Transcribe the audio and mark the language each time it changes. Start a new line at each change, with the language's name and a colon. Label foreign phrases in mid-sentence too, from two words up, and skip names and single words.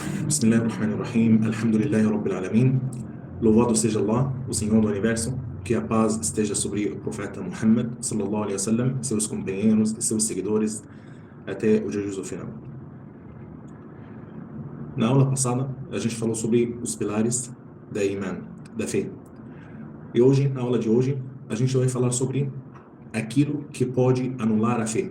Arabic: بسم الله الرحمن الرحيم. الحمد لله رب العالمين.
Portuguese: Louvado seja Allah, o Senhor do Universo. Que a paz esteja sobre o profeta Muhammad,
Arabic: صلى الله عليه وسلم,
Portuguese: seus companheiros e seus seguidores até o juízo final. Na aula passada, a gente falou sobre os pilares da Iman, da fé. E hoje, na aula de hoje, a gente vai falar sobre aquilo que pode anular a fé.